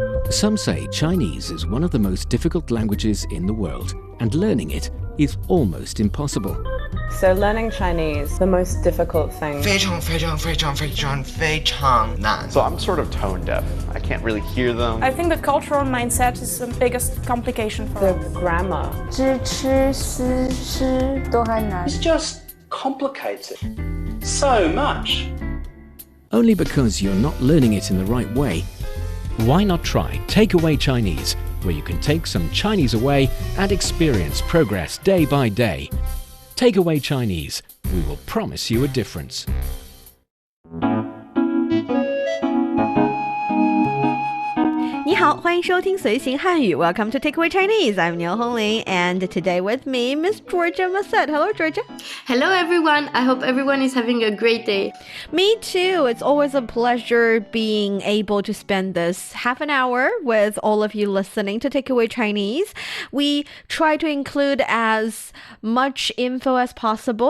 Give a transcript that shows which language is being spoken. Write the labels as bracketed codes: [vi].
[en] Some say Chinese is one of the most difficult languages in the world, and learning it is almost impossible. So learning Chinese, the most difficult thing. [zh] 非常非常非常非常非常难 [en] So I'm sort of tone deaf. I can't really hear them. I think the cultural mindset is the biggest complication for The us. grammar. [zh] 知吃思诗都还难 [en] It's just complicated so much. Only because you're not learning it in the right way. Why not try Takeaway Chinese, where you can take some Chinese away and experience progress day by day. Takeaway Chinese, we will promise you a difference. [zh] 你好，欢迎收听随行汉语 [en] Welcome to Takeaway Chinese. I'm Niu Honglin, and today with me, Miss Georgia Massett. Hello, Georgia. Hello, everyone. I hope everyone is having a great day. Me too. It's always a pleasure being able to spend this half an hour with all of you listening to Takeaway Chinese. We try to include as much info as possible.